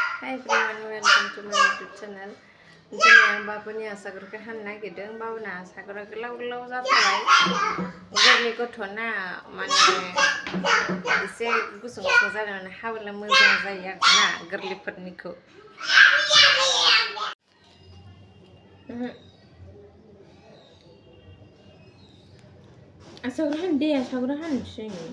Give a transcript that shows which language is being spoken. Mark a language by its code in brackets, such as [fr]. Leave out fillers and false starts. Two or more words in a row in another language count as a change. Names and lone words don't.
[en] Hi everyone, welcome to my YouTube channel. Today I'm [brx] babuनि asagurखौ हानो नागिरदों. बाबुना आसागुरा गोलाव जाथारबाय. गोरलै गथ'ना माने एसे गुसुं जानानै हाबोला मोजां जायो आरोना गोरलैफोरनिखौ. आसागुरा हानोसै.